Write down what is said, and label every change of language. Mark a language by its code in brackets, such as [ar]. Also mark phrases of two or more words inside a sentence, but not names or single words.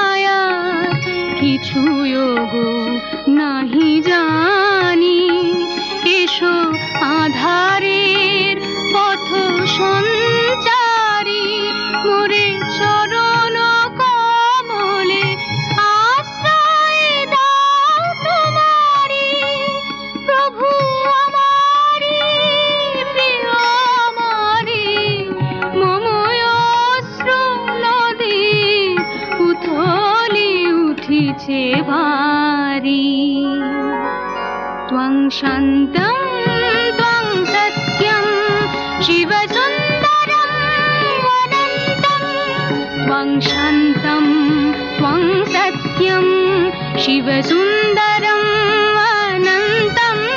[bn] কিছু গো নাহি জানি এসো আধারের পথ সঞ্চারী মোরে চরণ কমলে আশ্রয় দাও তোমারি প্রভু আমারি প্রিয় আমারি মময় অশ্রু নদী উথলি উঠিছে ভারী [sa] त्वं शान्तं त्वं सत्यं शिवसुन्दरम् अनन्तं त्वं शान्तं त्वं सत्यं शिवसुन्दरम् अनन्तं